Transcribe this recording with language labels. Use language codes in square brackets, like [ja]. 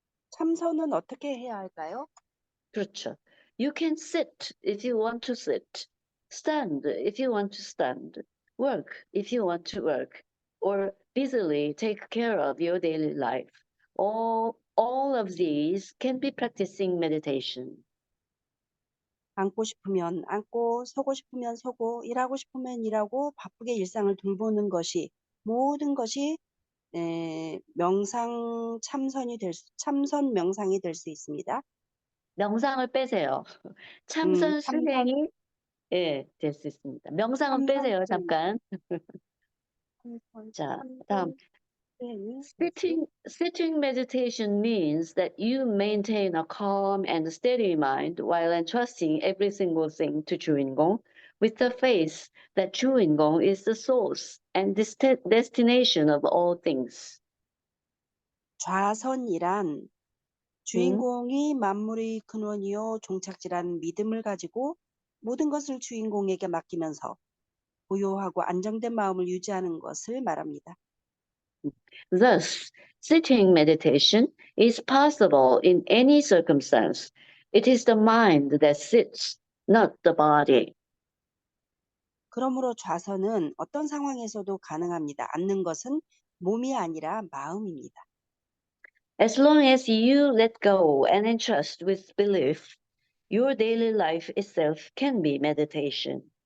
[ko] 참선은 어떻게 해야 할까요? 그렇죠. [en] You can sit if you want to sit. Stand if you want to stand. Work if you want to work. Or busily take care of your daily life. All of these can be practicing meditation. [ko] 앉고 싶으면 앉고, 서고 싶으면 서고, 일하고 싶으면 일하고, 바쁘게 일상을 돌보는 것이 모든 것이 명상 참선 명상이 될 수 있습니다. 명상을 빼세요. 참선 참선 수행이 될 수 있습니다. 명상은 빼세요. 수행, 잠깐. 자, 다음. 참선 수행이 될 수. [en] Sitting meditation means that you maintain a calm and steady mind while entrusting every single thing to 주인공 with the faith that 주인공 is the source and destination of all things. [ko] 좌선이란 음, 주인공이 만물의 근원이요 종착지라는 믿음을 가지고 모든 것을 주인공에게 맡기면서 고요하고 안정된 마음을 유지하는 것을 말합니다. [en] Thus, sitting meditation is possible in any circumstance. It is the mind that sits, not the body. [ko] 그러므로 좌선은 어떤 상황에서도 가능합니다. 앉는 것은 몸이 아니라 마음입니다. [en] As long as you let go and entrust with belief, your daily life itself can be meditation.